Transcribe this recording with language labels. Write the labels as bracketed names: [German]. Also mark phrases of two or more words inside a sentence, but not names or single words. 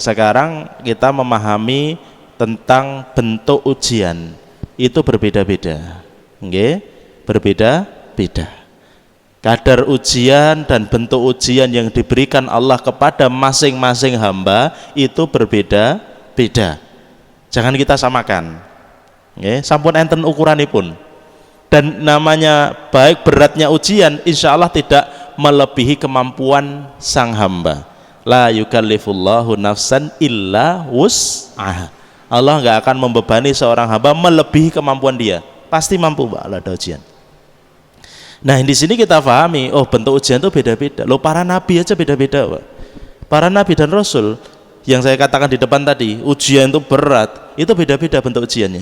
[Indonesian] Sekarang kita memahami tentang bentuk ujian itu berbeda-beda. Berbeda-beda. Kadar ujian dan bentuk ujian yang diberikan Allah kepada masing-masing hamba itu berbeda-beda. Jangan kita samakan. [Javanese] Sampun enten ukuranipun. [Indonesian] Dan namanya baik beratnya ujian, [Arabic] إن شاء الله [Indonesian] tidak melebihi kemampuan sang hamba. [Arabic] لا يكلف الله نفسا إلا وسعها. [Indonesian] Allah nggak akan membebani seorang hamba melebihi kemampuan dia. Pasti mampu, Pak, ada ujian. Nah, di sini kita pahami, oh bentuk ujian itu beda-beda. Loh, para nabi aja beda-beda, Pak. Para nabi dan rasul yang saya katakan di depan tadi, ujian itu berat, itu beda-beda bentuk ujiannya.